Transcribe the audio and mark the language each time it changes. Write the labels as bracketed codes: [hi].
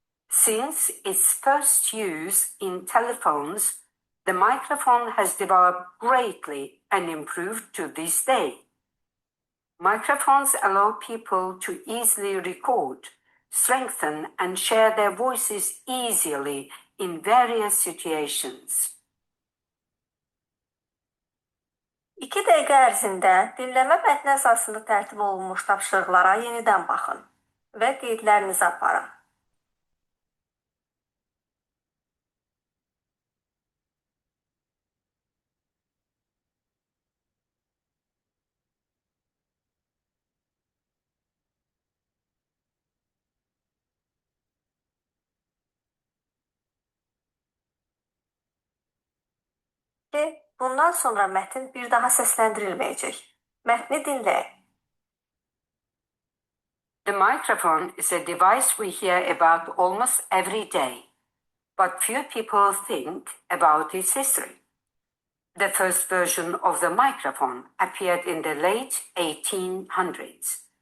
[en] Since its first use in telephones, the microphone has developed greatly and improved to this day. Microphones allow people to easily record, strengthen, and share their voices easily in various situations. [az] 2 dəqiqə ərzində dinləmə mətni əsasında tərtib olunmuş tapşırıqlara yenidən baxın və qeydlərinizi aparın. Bundan sonra mətn bir daha səsləndirilməyəcək. Mətni dinləyin. [en] The microphone is a device we hear about almost every day, but few people think about its history. The first version of the microphone appeared in the late 1800s.